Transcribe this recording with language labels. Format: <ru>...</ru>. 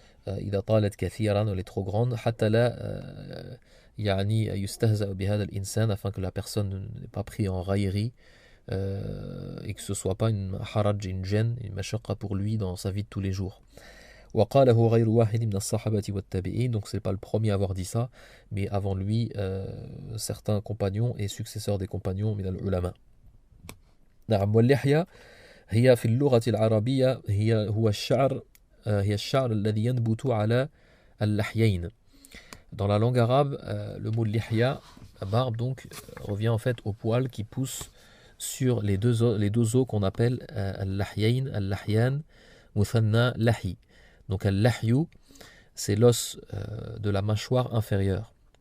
<ar>إذا طالت كثيرا,</ar> <fr>elle est trop grande,</fr> <ar>حتى لا يعني يستهزأ بهذا الإنسان,</ar> <fr>afin que la personne n'est pas pris en raillerie, et que ce soit pas une haraj, une gêne, une mashaqqa pour lui dans sa vie de tous les jours.</fr> <ar>وقاله غير واحد من الصحابة والتابعين.</ar> <fr>Donc c'est pas le premier à avoir dit ça, mais avant lui certains compagnons et successeurs des compagnons</fr> <ar>من العلماء. نعم واللحية هي في اللغة العربية هو الشعر الذي ينبت على اللحيين.</ar> <fr>Dans la langue arabe, le mot lihya, la barbe donc, revient en fait au poil qui pousse sur les deux os qu'on appelle al-lahyayn, al-lahyan, muthanna, lahi. Donc al-lahyu, c'est l'os de la mâchoire inférieure.</fr>